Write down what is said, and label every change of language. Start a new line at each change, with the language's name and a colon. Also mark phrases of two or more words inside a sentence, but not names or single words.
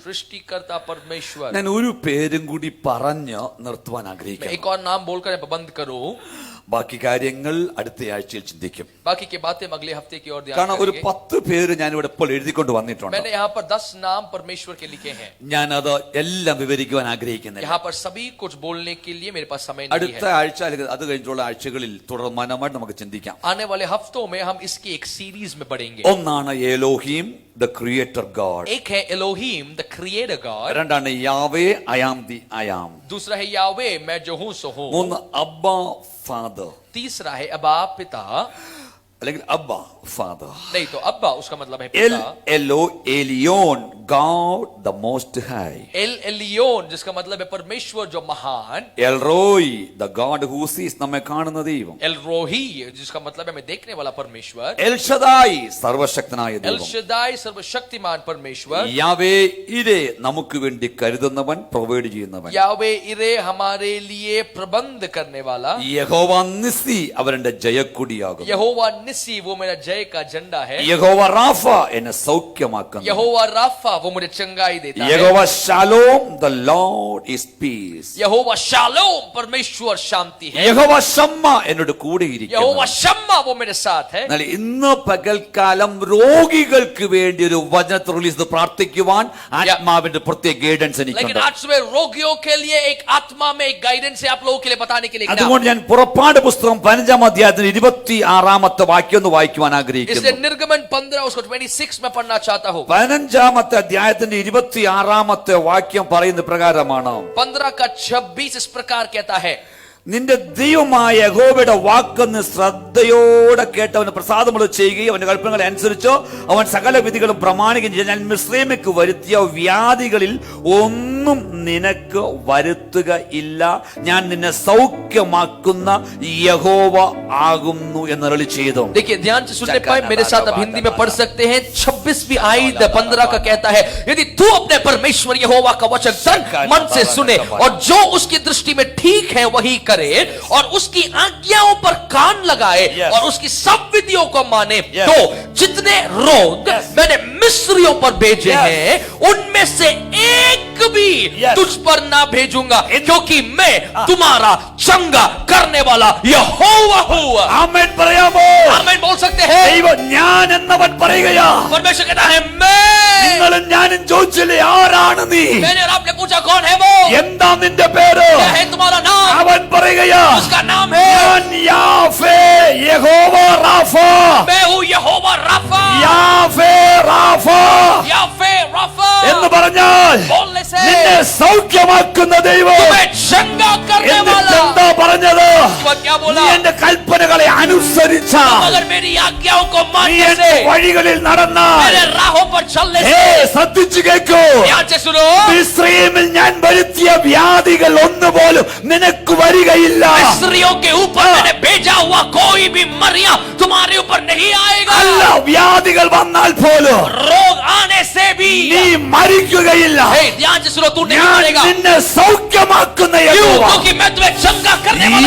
Hindi: सृष्टिकर्ता परमेश्वर.
Malayalam: ഞാൻ ഒരു പേരും കൂടി പറഞ്ഞ് നിർത്തുവാൻ
Hindi: मैं
Malayalam: ആഗ്രഹിക്കുന്നു.
Hindi: एक और नाम बोलकर मैं बंद करूं,
Malayalam: ബാക്കി കാര്യങ്ങൾ അടുത്ത ആഴ്ചയിൽ ചിന്തിക്കും.
Hindi: बाकी की बातें हम अगले हफ्ते की ओर ध्यान
Malayalam: കാരണം ഒരു
Hindi: करेंगे.
Malayalam: 10 പേര് ഞാൻ ഇവിടെ ഇപ്പോൾ എഴുതിക്കൊണ്ട് വന്നിട്ടുണ്ട്.
Hindi: मैंने यहाँ पर 10 नाम परमेश्वर के लिखे हैं.
Malayalam: ഞാനത് എല്ലാം വിവരിക്കുവാൻ ആഗ്രഹിക്കുന്നില്ല.
Hindi: यहाँ पर सभी कुछ बोलने के लिए मेरे पास समय नहीं
Malayalam: അടുത്ത
Hindi: है.
Malayalam: ആഴ്ച അല്ലെങ്കിൽ അത് കഴിഞ്ഞുള്ള ആഴ്ചകളിൽ തുടർമാനമായിട്ട് നമുക്ക് ചിന്തിക്കാം.
Hindi: आने वाले हफ्तों में हम इसकी एक सीरीज में बढ़ेंगे.
Malayalam: ഒന്നാണ് എലോഹീം,
English: the Creator God.
Hindi: एक है एलोहीम
English: the Creator God,
Malayalam: രണ്ടാണ് യാവേ,
English: I am the I am.
Hindi: दूसरा है यावे मैं जो हूं सो हूं,
Malayalam: മൂന്ന് അബ്ബാ ഫാദർ,
Hindi: तीसरा है अब्बा पिता,
Malayalam: അല്ലെങ്കിൽ അബ്ബ ഫാദർ.
Hindi: नहीं तो अब्बा उसका मतलब है
Malayalam: എൽ
Hindi: पिता.
English: എലോ एलियोन, God the Most High.
Hindi: एल एलियोन जिसका मतलब है परमेश्वर जो महान.
Malayalam: എൽ റോയ്,
English: the God who sees,
Malayalam: നമ്മെ കാണുന്ന ദൈവം.
Hindi: एल रोही जिसका मतलब है हमें देखने वाला परमेश्वर.
Malayalam: എൽ ഷദായ്, സർവശക്തനായ
Hindi: एल
Malayalam: ദൈവം.
Hindi: शदाई सर्वशक्तिमान परमेश्वर.
Malayalam: യാവേ ഇരേ, നമുക്ക് വേണ്ടി കരുതുന്നവൻ, പ്രൊവൈഡ് ചെയ്യുന്നവൻ.
Hindi: यावे इरे हमारे लिए प्रबंध करने वाला.
Malayalam: യഹോവ നിസ്സി, അവരുടെ ജയക്കൊടിയാകും.
Hindi: यहोवा निसी वो मेरा जय का झंडा है।
Malayalam: യഹോവ റാഫ എന്നെ സൗഖ്യമാക്കുന്നു.
Hindi: यहोवा राफा वो मुझे चंगाई देता है।
Malayalam: യഹോവ ഷാലോം
English: the Lord is peace.
Hindi: यहोवा शालोम परमेश्वर शांति है।
Malayalam: യഹോവ ഷമ്മ എന്നോട് കൂടെയിരിക്കുന്നു.
Hindi: यहोवा शम्मा वो मेरे साथ है।
Malayalam: എന്നാൽ ഇന്ന് പകൽക്കാലം രോഗികൾക്ക് വേണ്ടി ഒരു വചനത്തെ റിലീസ് പ്രാർത്ഥിക്കുവാൻ ആത്മാവിന്റെ പ്രത്യേക ഗൈഡൻസ്
Hindi: लेकिन
Malayalam: എനിക്കുണ്ട്.
Hindi: आज सुबह रोगियों के लिए एक आत्मा में एक गाइडेंस है आप लोगों के लिए बताने के लिए।
Malayalam: അതുകൊണ്ട് ഞാൻ പുറപ്പാട് പുസ്തകം 15-ാം അധ്യായത്തിന്റെ 26-ാമത്തെ വാക്യം ഒന്ന് വായിക്കുവാൻ ആഗ്രഹിക്കുന്നു.
Hindi: इसलिए निर्गमन 15 उसको 26 में पढ़ना चाहता हूँ।
Malayalam: 15-ാമത്തെ അധ്യായത്തിന്റെ 26-ാമത്തെ വാക്യം പറയുന്ന പ്രകാരമാണ്.
Hindi: 15 का 26 इस प्रकार कहता है,
Malayalam: നിന്റെ ദൈവമായ യഹോവയുടെ വാക്കെന്ന് ശ്രദ്ധയോടെ കേട്ടവന് പ്രസാദമുള്ള ചെയ്യുകയും അവന്റെ കൽപ്പനകളെ അനുസരിച്ചോ അവൻ സകല വിധികളും പ്രമാണിക്കുകയും ചെയ്യും. ഞാൻ മിസ്രയീമിലേക്ക് വരുത്തിയ വ്യാധികളിൽ ഒന്നും നിനക്ക് വരുത്തുക ഇല്ല. ഞാൻ നിന്നെ സൗഖ്യമാക്കുന്ന യഹോവ ആകുന്നു എന്നരുളി ചെയ്തു.
Hindi: देखिए ध्यान से सुनने पाए मेरे साथ अब हिंदी में पढ़ सकते हैं। 26वीं आयत 15 का कहता है, यदि तू अपने परमेश्वर यहोवा का वचन तन मन से सुने और जो उसकी दृष्टि में ठीक है वही करे और उसकी आज्ञाओं पर कान लगाए और उसकी सब विधियों को माने, तो जितने रोग मैंने मिस्रियों पर भेजे हैं उनमें से एक भी तुझ पर ना भेजूंगा, क्योंकि मैं तुम्हारा चंगा करने वाला यहोवा हूँ।
Malayalam: ആമേൻ പറയാമോ?
Hindi: आमीन बोल सकते हैं।
Malayalam: ദൈവം ഞാൻ എന്നവൻ പറയുകയാ.
Hindi: परमेश्वर कहता है मैं।
Malayalam: നിങ്ങളും ഞാനും ചോദിച്ചില്ലേ ആരാണ് നീ?
Hindi: मैंने और आपने पूछा कौन है वो?
Malayalam: എന്താ നിന്റെ പേര്?
Hindi: क्या है तुम्हारा नाम?
Malayalam: അവൻ പറയുകയാ
Hindi: उसका नाम है
Malayalam: ഞാൻ യാഫേ യഹോവ റാഫ.
Hindi: मैं हूँ यहोवा राफा।
Malayalam: യാഫേ റാഫ
Hindi: याफे राफा
Malayalam: എന്ന് പറഞ്ഞാൽ
Hindi: बोलने से
Malayalam: നിന്നെ സൗഖ്യമാക്കുന്ന ദൈവം.
Hindi: तुम्हें चंगा करने
Malayalam: എന്നിട്ട്
Hindi: वाला।
Malayalam: എന്താ പറഞ്ഞത്?
Hindi: वह क्या बोला?
Malayalam: നീ എന്റെ കൽപ്പനകളെ അനുസരിച്ചാൽ,
Hindi: अगर मेरी आज्ञाओं को
Malayalam: നീ
Hindi: मानने
Malayalam: എന്റെ
Hindi: से,
Malayalam: വഴികളിൽ നടന്നാൽ,
Hindi: मेरे राहों पर चलने
Malayalam: ഹേ
Hindi: से,
Malayalam: ശ്രദ്ധിച്ചു കേൾക്കൂ.
Hindi: ध्यान से सुनो,
Malayalam: മിസ്രയീമിൽ ഞാൻ വരുത്തിയ വ്യാധികൾ ഒന്നുപോലും നിനക്ക് വരികയില്ല.
Hindi: मिस्रियों के ऊपर मैंने भेजा हुआ कोई भी मरिया तुम्हारे ऊपर नहीं आएगा।
Malayalam: അല്ല, വ്യാധികൾ വന്നാൽ പോലും
Hindi: रोग आने से भी
Malayalam: നീ മരിക്കുകയില്ല.
Hindi: हे, ध्यान से सुनो, तू नहीं
Malayalam: ഞാൻ
Hindi: मरेगा।
Malayalam: നിന്നെ സൗഖ്യമാക്കുന്ന
Hindi: क्यों?
Malayalam: യഹോവ.
Hindi: क्योंकि मैं तुम्हें चंगा करने वाला